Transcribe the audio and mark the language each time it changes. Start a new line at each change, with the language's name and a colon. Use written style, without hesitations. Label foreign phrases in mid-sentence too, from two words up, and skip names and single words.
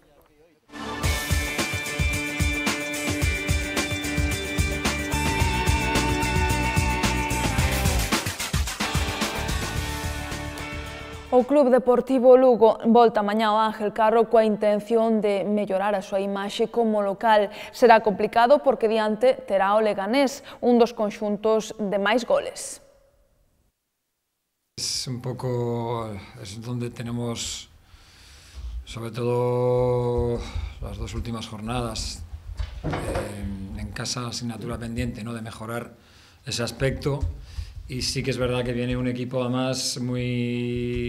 Galician: O Club Deportivo Lugo volta mañá ao Ángel Carro coa intención de mellorar a súa imaxe como local. Será complicado porque diante terá o Leganés, un dos conxuntos de máis goles.
Spanish: Es un poco, es donde tenemos, sobre todo las 2 últimas jornadas, en casa asignatura pendiente, ¿no?, de mejorar ese aspecto. Y sí que es verdad que viene un equipo además muy...